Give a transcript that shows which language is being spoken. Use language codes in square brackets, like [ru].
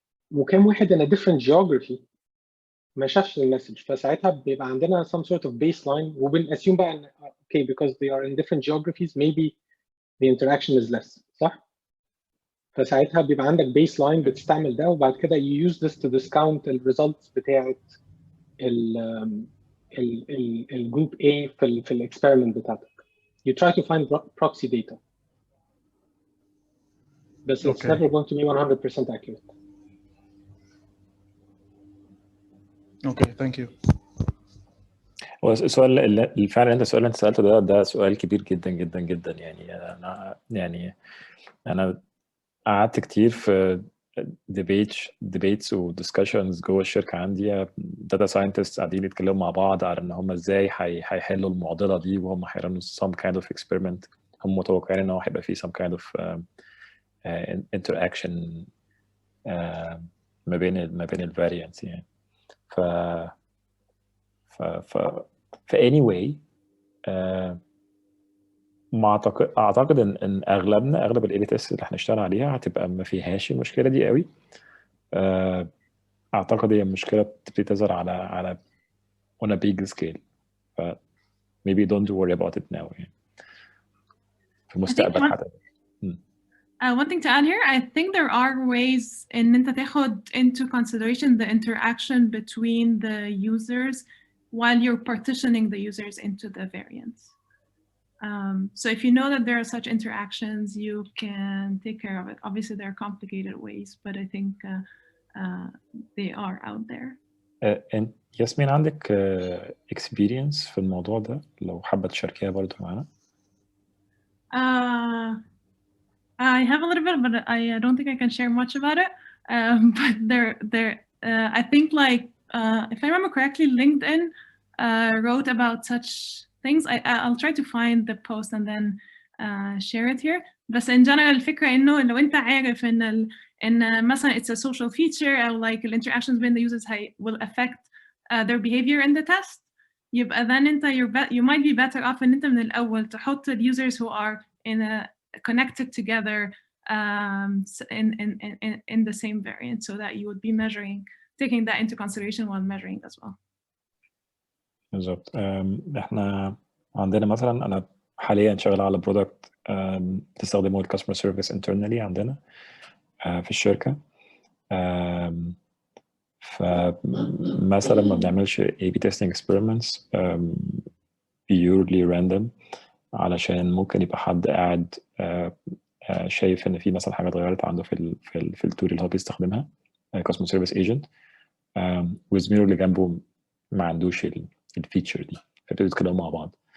[ar] وكم واحد [en] in a different geography [ar] ما شافش المسج. فساعتها بيبقى عندنا [en] some sort of baseline وبنassume بقى ان okay because they are in different geographies maybe the interaction is less. [ar] صح؟ فساعتها بيبقى عندك baseline بتستعمل ده وبعد كده [en] you use this to discount the results [ar] بتاعت ال group A في الاكسبيرمنت بتاعتك. [en] You try to find proxy data. But it's never going to be 100% accurate. Okay, thank you. [ar] هو السؤال اللي فعلا السؤال اللي انت سالته ده سؤال كبير جدا جدا جدا. يعني انا قعدت كتير في debates و discussions جوه الشركه عندي. data scientists قاعدين يتكلموا مع بعض على ان هم ازاي هيحلوا المعضله دي وهم هيرنوا [en] some kind of experiment. [ar] هم متوقعين ان هو هيبقى فيه [en] some kind of interaction [ar] ما بين ال variants يعني. ف anyway ما اعتقد ان اغلب الاي بي تيست اللي هنشتغل عليها هتبقى ما فيهاش المشكله دي قوي. اعتقد هي المشكله بتبتدي تظهر على [en] on a big scale. ف maybe don't worry about it now [ar] يعني في المستقبل حتى. [en] One thing to add here, I think there are ways in [ar] انت تاخد [en] into consideration the interaction between the users while you're partitioning the users into the variants. So if you know that there are such interactions, you can take care of it. Obviously, there are complicated ways, but I think they are out there. [ar] ياسمين عندك experience في الموضوع ده لو حابة تشاركيها برضه معانا؟ [en] I have a little bit, but I don't think I can share much about it. But I think like if I remember correctly, LinkedIn wrote about such things. I'll try to find the post and then share it here. بس in general [ar] الفكرة إنه لو أنت عارف إن مثلا [en] it's a social feature أو like the interactions between the users will affect their behavior in the test. يبقى then أنت you might be better off [ar] إن أنت من الأول تحط [en] the users who are connected together in the same variant so that you would be taking that into consideration while measuring as well. [ar] بالظبط. احنا عندنا مثلا انا حاليا شغال على برودكت بتستخدمه الكاستمر سيرفيس انترنالي عندنا في الشركه. فمثلا ما بنعملش A/B testing experiments purely random، علشان ممكن يبقى حد قاعد شايف ان في مثلا حاجه اتغيرت عنده في التول اللي هو بيستخدمها كاستمر سيرفيس ايجنت، وزميله اللي جنبه ما عندوش الفيتشر دي، فبيبتدوا يتكلموا مع بعض.